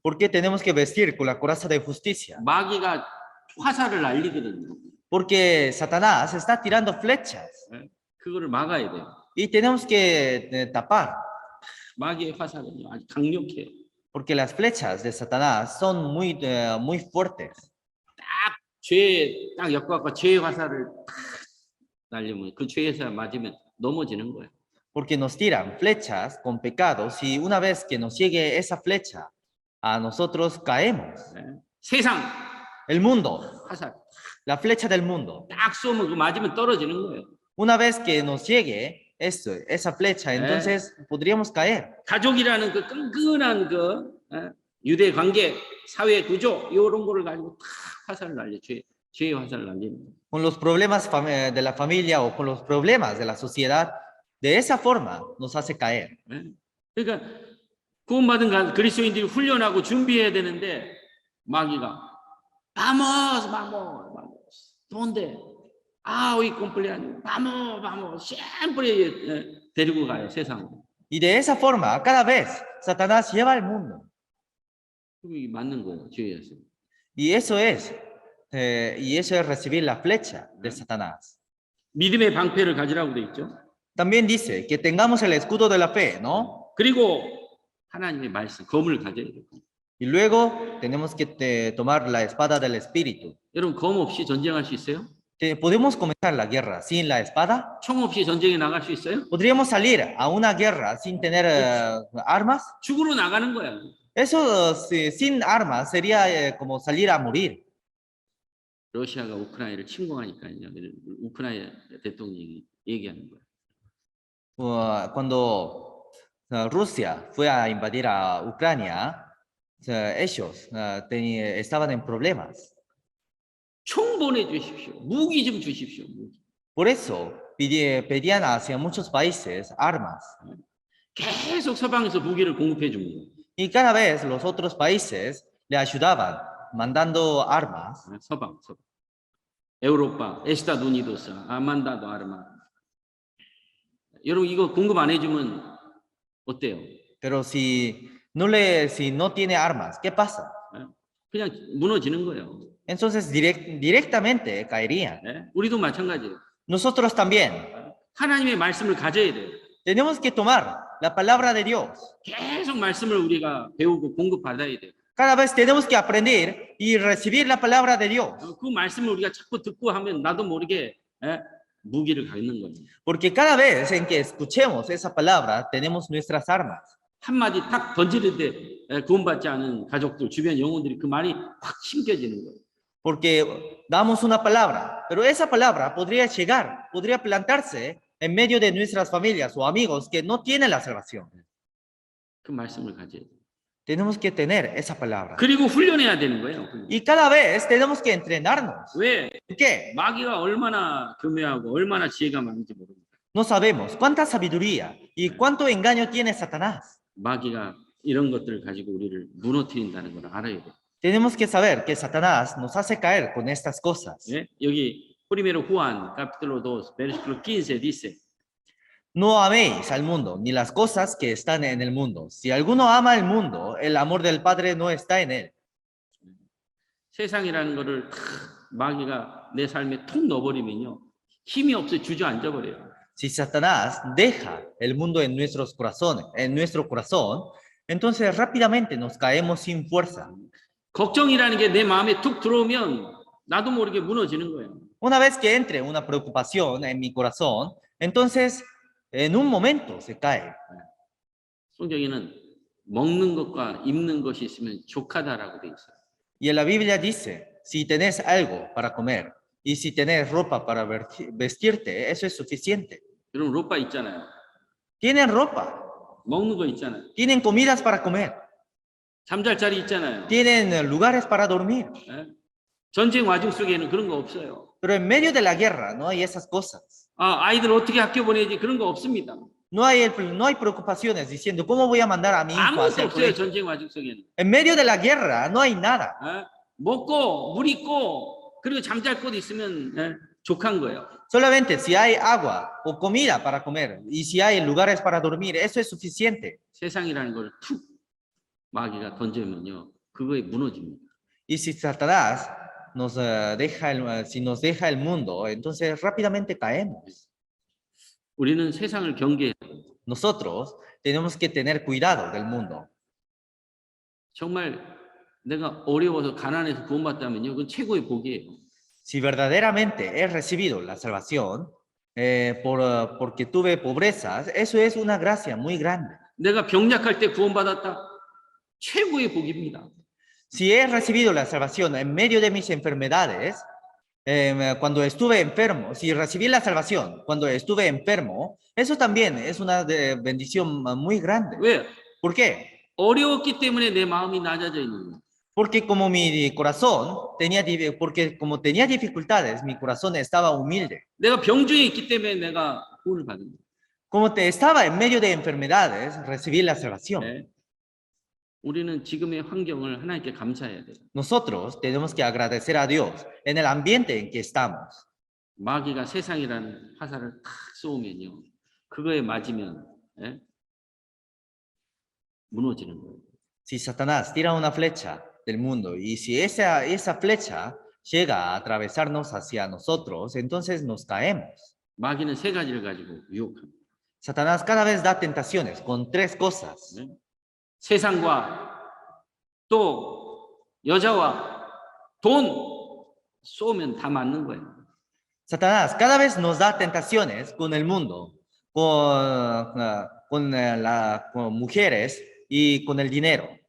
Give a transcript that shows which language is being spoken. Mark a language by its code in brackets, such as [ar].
[es] ¿Por qué tenemos que vestir con la coraza de justicia? [ko] 마귀가 화살을 날리거든요. [es] Porque Satanás está tirando flechas [ko] 그거를 막아야 돼요. [es] y tenemos que tapar. [ko] 마귀의 화살은요 아주 강력해요. [es] Porque las flechas de Satanás son muy fuertes. [ko] 딱 엮어갖고 죄의 화살을 날리면 그 죄의 화살 맞으면 넘어지는 거예요. [es] Porque nos tiran flechas con pecados y una vez que nos llegue esa flecha, a nosotros caemos. [ko] 세상 [es] El mundo, [ko] 화살 [es] la flecha del mundo. [ko] 딱 쏘면 그 맞으면 떨어지는 거예요. [es] Una vez que nos llegue esa flecha, entonces podríamos caer. [ko] 가족이라는 그 끈끈한 그 유대 관계, 사회 구조 이런 거를 가지고 탁 화살을 날려 죄의 화살을 날리는 거예요. [es] Con los problemas de la familia o con los problemas de la sociedad, de esa forma nos hace caer. [ko] 그러니까 구원받은 그리스도인들이 훈련하고 준비해야 되는데 마귀가 [es] vamos, ¿dónde? Hoy cumpleaños, vamos, siempre [ko] 데리고 가요 세상으로. [es] Y de esa forma, cada vez Satanás lleva al mundo. [ko] 그게 맞는 거예요, 죄의 화살. [es] Y eso es recibir la flecha de Satanás. [ko] 믿음의 방패를 가지라고 돼 있죠. [es] También dice que tengamos el escudo de la fe, ¿no? [ko] 그리고 하나님의 말씀, 검을 가져야 돼요. [es] Y luego tenemos que tomar la espada del Espíritu. [ko] 여러분 검 없이 전쟁할 수 있어요? [es] ¿Podemos comenzar la guerra sin la espada? [ko] 총 없이 전쟁에 나갈 수 있어요? [es] ¿Podríamos salir a una guerra sin tener armas? [ko] 죽으러 나가는 거야. [es] Eso sin armas sería como salir a morir. [ko] 러시아가 우크라이나를 침공하니까요. 우크라이나 대통령이 얘기하는 거예요. [es] Cuando Rusia fue a invadir a Ucrania, ellos estaban en problemas. [ko] 총 보내주십시오. 무기 좀 주십시오. 무기. [es] Por eso pedían hacia muchos países armas. [ko] 계속 서방에서 무기를 공급해 준 거예요. [es] Y cada vez los otros países le ayudaban mandando armas. [ko] 서방. [es] 에우로파, 에스타두니도스, 아만다도 아르마. [ko] 여러분 이거 공급 안 해주면 어때요? [es] Pero si no tiene armas, ¿qué pasa? [ko] 그냥 무너지는 거예요. [es] Entonces directamente caerían. [ko] 우리도 마찬가지예요. [es] Nosotros también. [ko] 하나님의 말씀을 가져야 돼요. [es] Tenemos que tomar la palabra de Dios. [ko] 계속 말씀을 우리가 배우고 공급받아야 돼요. [es] Cada vez tenemos que aprender y recibir la palabra de Dios. [ko] 그 말씀을 우리가 자꾸 듣고 하면 나도 모르게 무기를 갖는 거예요. [es] Porque cada vez en que escuchemos esa palabra, tenemos nuestras armas. [ko] 한마디 탁 던지는데 구원받지 않은 가족들, 주변 영혼들이 그 말이 확 심겨지는 거예요. [es] Porque damos una palabra, pero esa palabra podría plantarse en medio de nuestras familias o amigos que no tienen la salvación. [ko] 그 말씀을 가져야 돼요. [es] Tenemos que tener esa palabra. [ko] 그리고 훈련해야 되는 거예요. 훈련. [es] Y cada vez tenemos que entrenarnos. [ko] 왜? [es] ¿Por qué? [ko] 마귀가 얼마나 교묘하고 얼마나 지혜가 많은지 모릅니다. [es] No sabemos cuánta sabiduría y cuánto engaño tiene Satanás. [ko] 마귀가 이런 것들을 가지고 우리를 무너뜨린다는 걸 알아야 돼요. [es] Tenemos que saber que Satanás nos hace caer con estas cosas. [ko] 예? 여기 [es] Primero Juan, capítulo 2, versículo 15 dice, No améis al mundo ni las cosas que están en el mundo. Si alguno ama el mundo, el amor del Padre no está en él. [ko] 세상이라는 거를 마귀가 내 삶에 툭 넣어버리면요. 힘이 없어 주저앉아 버려요. [es] Si Satanás deja el mundo en nuestros corazones, en nuestro corazón, entonces rápidamente nos caemos sin fuerza. [ko] 걱정이라는 게 내 마음에 툭 들어오면 나도 모르게 무너지는 거예요. [es] Una vez que entre una preocupación en mi corazón, entonces en un momento se cae. [ko] 성경에는 먹는 것과 입는 것이 있으면 족하다라고 돼 있어요. [es] Y en la Biblia dice, si tenés algo para comer y si tenés ropa para vestirte, eso es suficiente. [ko] 여러분 로빠 있잖아요. [es] Tienen ropa, [ko] 먹는 거 있잖아요. [es] tienen comidas para comer, [ko] 잠잘 자리 있잖아요. [es] tienen lugares para dormir. [ko] 예? 전쟁 와중 속에는 그런 거 없어요. [es] Pero en medio de la guerra no hay esas cosas. [ko] 아이들 어떻게 학교 보내지 그런 거 없습니다. [es] No hay preocupaciones diciendo, ¿cómo voy a mandar a mi hijo [ko] 아무것도 [es] hacia el [ko] 없어요. [es] colegio? [ko] 전쟁 와중 속에는. [es] En medio de la guerra no hay nada. [ko] 먹고 물 있고 그리고 잠잘 곳 있으면 족한 거예요. [es] Solamente si hay agua o comida para comer y si hay lugares para dormir, eso es suficiente. [ko] 세상이라는 걸 툭 마귀가 던지면요. 그거에 무너집니다. [es] Y si Satanás nos si nos deja el mundo, entonces rápidamente caemos. [ko] 우리는 세상을 경계해야 돼요. [es] Nosotros tenemos que tener cuidado del mundo. [ko] 정말 내가 어려워서 가난해서 구원받다면요. 그건 최고의 복이에요. [es] Si verdaderamente he recibido la salvación porque tuve pobrezas, eso es una gracia muy grande. [ko] 내가 병약할 때 구원받았다. 최고의 복입니다. [es] Si he recibido la salvación en medio de mis enfermedades, cuando estuve enfermo, si recibí la salvación cuando estuve enfermo, eso también es una bendición muy grande. [ko] 왜? [es] ¿Por qué? [ko] 어려웠기 때문에 내 마음이 낮아져 있는 거예요. [es] Porque como mi corazón como tenía dificultades, mi corazón estaba humilde. [ko] 내가 병중에 있기 때문에 내가 구원을 받은 거예요. [es] Como estaba en medio de enfermedades, recibí la salvación. [ko] 네. 우리는 지금의 환경을 하나님께 감사해야 돼요. [es] Nosotros tenemos que agradecer a Dios en el ambiente en que estamos. [ko] 마귀가 세상이라는 화살을 탁 쏘면요. 그거에 맞으면 무너지는 거예요. [es] Si Satanás tira una flecha del mundo y si esa flecha llega a atravesarnos hacia nosotros, entonces nos caemos. [ko] 마귀는 세 가지를 가지고 유혹합니다. [es] Satanás cada vez da tentaciones con tres cosas. [ko] 네? 세상과 또 여자와 돈 쏘면 다 맞는 거예요. [es] Satanás cada vez nos da tentaciones con el mundo, con mujeres y con el dinero.